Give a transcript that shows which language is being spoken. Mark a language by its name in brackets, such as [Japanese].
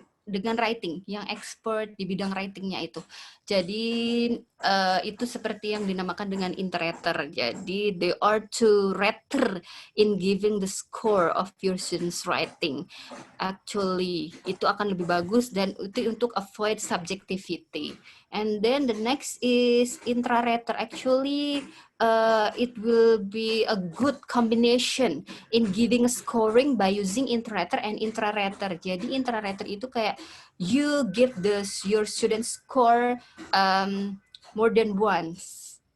[Indonesian] dengan writing, yang expert di bidang writingnya itu. Jadi itu seperti yang dinamakan dengan interrater. Jadi [English] they are to rater in giving the score of your students writing. [Indonesian] Actually itu akan lebih bagus dan itu untuk [English] avoid subjectivity. And then the next is intrarater. Actually it will be a good combination in giving scoring by using intrarater and intrarater. [Indonesian] Jadi intrarater itu kayak [English] you give your student score more than once.